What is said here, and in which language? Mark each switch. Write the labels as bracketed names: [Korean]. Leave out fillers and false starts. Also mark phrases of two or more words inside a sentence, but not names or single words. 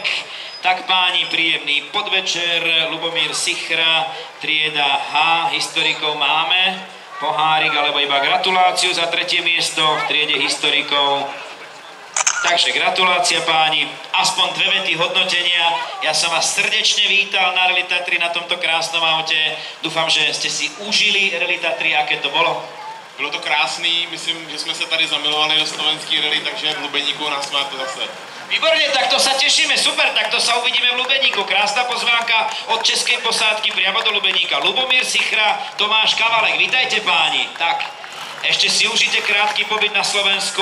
[Slovak] Tak páni, príjemný podvečer, Lubomír Sichra, trieda H, historikov máme, pohárik alebo iba gratuláciu za tretie miesto v triede historikov. Takže gratulácia páni, aspoň 2 vety hodnotenia. Ja som vás srdečne vítal na Rally Tatry na tomto krásnom aute. Dúfam, že ste si užili Rally Tatry, aké to bolo. [Czech] Bylo to krásný, myslím, že jsme se tady zamilovali do slovenský rally, takže v Lubeníku nás máte zase. [Slovak] Výborne, tak to sa tešíme, super, tak to sa uvidíme v Lubeníku. Krásna pozvánka od českej posádky priamo do Lubeníka. Lubomír Sichra, Tomáš Kavalek, vítajte páni. Tak, ešte si užite krátky pobyt na Slovensku.